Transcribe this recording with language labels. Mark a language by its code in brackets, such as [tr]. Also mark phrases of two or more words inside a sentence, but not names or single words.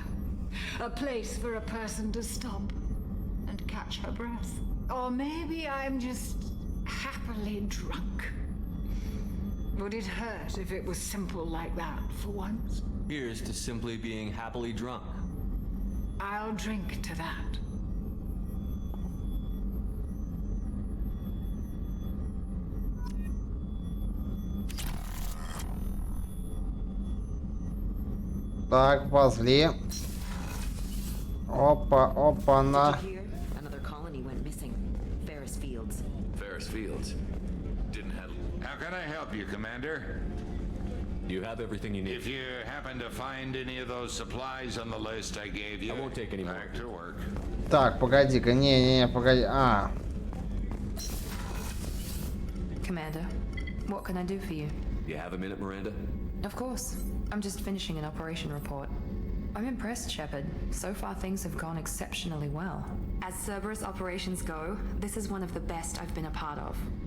[en] A place for a person to stop and catch her breath. Or maybe I'm just happily drunk. Would it hurt if it was simple like that for once? Here's to simply being happily drunk. I'll drink to that. [ru] Так, ползли. Опа, опа-на. [en] Here, another colony went missing. Ferris Fields. Ferris Fields. Didn't have. How can I help you, Commander? You have everything you need. If you happen to find any of those supplies on the list I gave you, I won't take any more. back to work. [ru] Так, погоди-ка, не, погоди. А, [en] Commander, what can I do for you? You have a minute, Miranda? Of course. I'm just finishing an operation report. I'm impressed, Shepard. So far things have gone exceptionally well. As Cerberus operations go, this is one of the best I've been a part of.